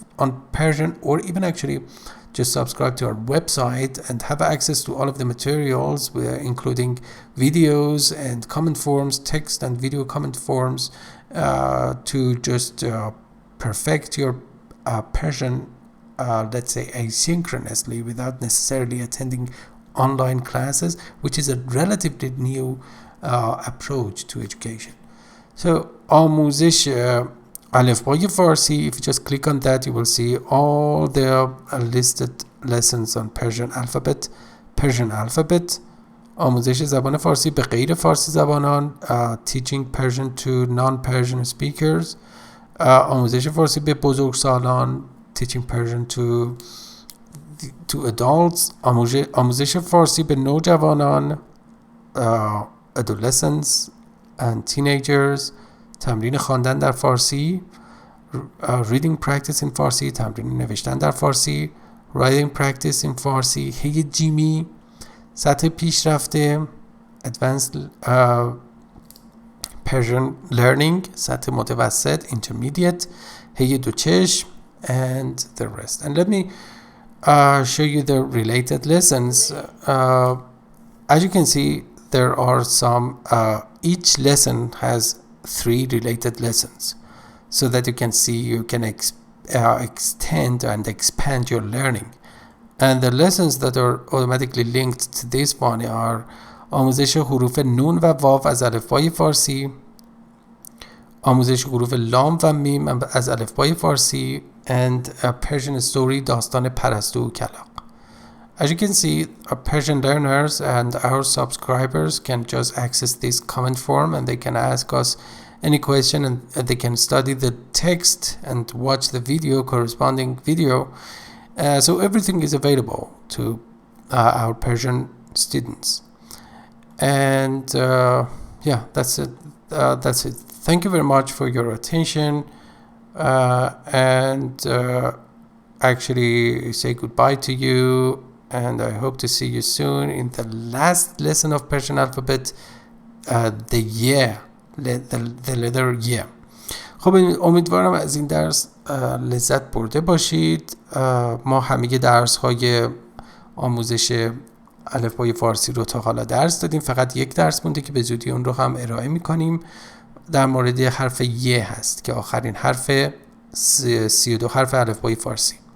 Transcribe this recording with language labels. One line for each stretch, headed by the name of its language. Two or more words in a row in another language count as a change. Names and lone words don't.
English: on Persian, or even actually just subscribe to our website and have access to all of the materials, including videos and comment forms, text and video comment forms, to just perfect your Persian, let's say, asynchronously without necessarily attending online classes, which is a relatively new approach to education.
Persian: So آموزش الفبای فارسی,
English: if you just click on that, you will see all the listed lessons on Persian alphabet.
Persian: آموزش زبان فارسی به غیر فارسی زبانان,
English: teaching Persian to non-Persian speakers.
Persian: آموزش فارسی به بزرگسالان,
English: teaching Persian to adults.
Persian: آموزش فارسی به نوجوانان,
English: adolescents and teenagers.
Persian: تمرین خواندن در فارسی,
English: reading practice in فارسی,
Persian: تمرین نوشتن در فارسی,
English: writing practice in فارسی.
Persian: هی جیمی, سطح پیشرفته,
English: advanced Persian learning,
Persian: سطح متوسط, intermediate, هی دوچشم,
English: and the rest. And let me show you the related lessons. As you can see, there are some, each lesson has 3 related lessons, so that you can see you can extend and expand your learning. And the lessons that are automatically linked to this one are
Persian: آموزش حروف نون و واو از الفبای فارسی, آموزش حروف لام و میم از الفبای فارسی,
English: and a Persian story,
Persian: داستان پرستو و کلاغ.
English: As you can see, our Persian learners and our subscribers can just access this comment form, and they can ask us any question, and they can study the text and watch the video, corresponding video. So everything is available to our Persian students. And yeah, that's it. Thank you very much for your attention. And actually say goodbye to you. And I hope to see you soon in the last lesson of Persian alphabet, the year, the letter year.
Persian: خب امیدوارم از این درس لذت برده باشید. ما همه درس های آموزش الفبای فارسی رو تا حالا درس دادیم. فقط یک درس مونده که به زودی اون رو هم ارائه میکنیم. در مورد حرف ی هست که آخرین حرف 32 حرف الفبای فارسی.